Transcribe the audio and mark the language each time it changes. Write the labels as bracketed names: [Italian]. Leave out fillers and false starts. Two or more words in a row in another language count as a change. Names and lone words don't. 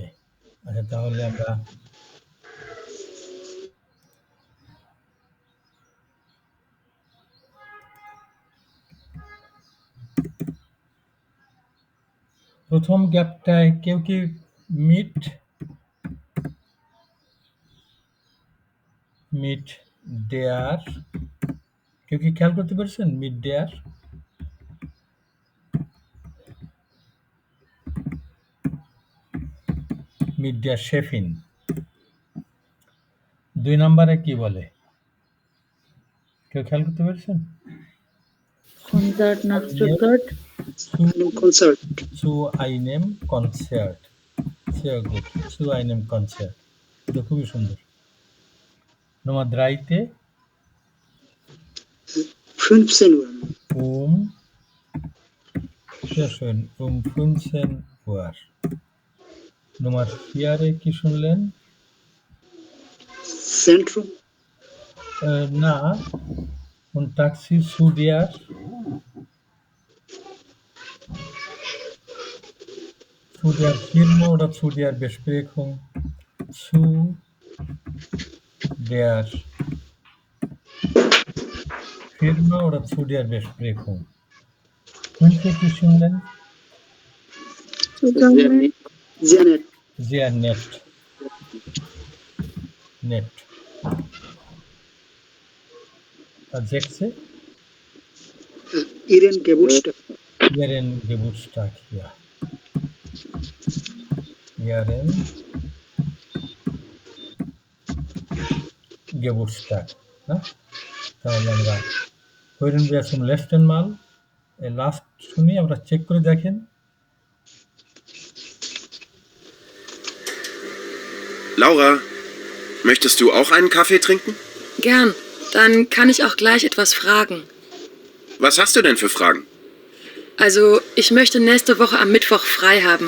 [Bangla] আচ্ছা তাহলে আমরা প্রথম গ্যাপটায় কেউ কি [German] mit der [Bangla] কেউ কি খেয়াল করতে পেরেছেন? [German] mit der Chefin. [Bangla] ২ নাম্বারে কি বলে? কেউ খেয়াল করতে পেরেছেন? [German] Konzert nach Stuttgart. [Bangla] কনসার্ট [German] Zu einem Konzert. Sehr gut. Zu einem Konzert. [Bangla] এটা খুবই সুন্দর। Nummer 3 তে [German] 15 Uhr sehr schön, 15 Uhr. [Bangla] Nummer 4 এ কি শুনলেন? সেন্ট্রাম না, [German] un Taxi zu der Firma oder zu der Besprechung? Zu der Firma oder zu der Besprechung? [Bangla] 5 এ কি শুনলেন? জেনেট [German] Sehr nett. Nett. [Bangla] আর 6 এ [German] Ihren Geburtstag Ihren Geburtstag, ja. Ihren Geburtstag. Ne? [Bangla] তাহলে আমরা [German] hören wir zum letzten Mal [Bangla] লাস্ট শুনি, আমরা চেক করে দেখেন। [German] Laura, möchtest du auch einen Kaffee trinken? Gern. Dann kann ich auch gleich etwas fragen. Was hast du denn für Fragen? Also, ich möchte nächste Woche am Mittwoch frei haben.